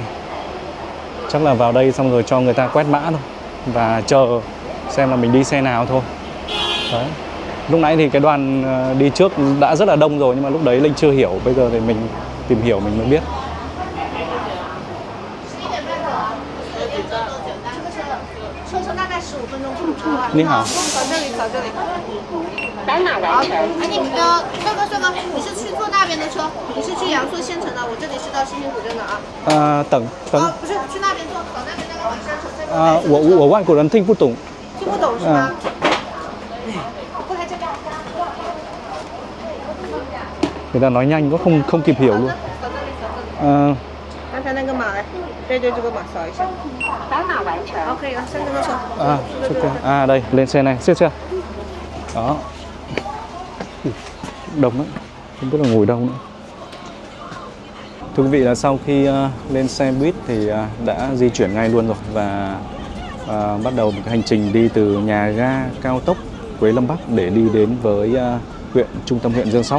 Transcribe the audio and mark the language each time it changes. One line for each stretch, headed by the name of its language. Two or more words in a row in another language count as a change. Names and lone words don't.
Vietnamese: Chắc là vào đây xong rồi cho người ta quét mã thôi và chờ xem là mình đi xe nào thôi. Đấy. Lúc nãy thì cái đoàn đi trước đã rất là đông rồi, nhưng mà lúc đấy Linh chưa hiểu. Bây giờ thì mình tìm hiểu mình mới biết.
Chinese: 你好. 在哪完成？帅哥，你是去坐那边的车？你是去阳朔县城的，我这里是到西宁古镇的啊。等。不是，去那边坐，走那边那个往山城。我外国人听不懂。听不懂是吗？过来这边。
Vietnamese: Người ta nói nhanh quá không kịp hiểu luôn.
Chinese: 看那个码来，对对，这个码扫一下。扫码完成。OK 了，上这个车。
Vietnamese: Đây, lên xe này, xếp chưa? Đó. Đông lắm, không biết là ngồi đâu nữa. Thưa quý vị là sau khi lên xe buýt thì đã di chuyển ngay luôn rồi và bắt đầu một cái hành trình đi từ nhà ga cao tốc Quế Lâm Bắc để đi đến với trung tâm huyện Dương Sóc.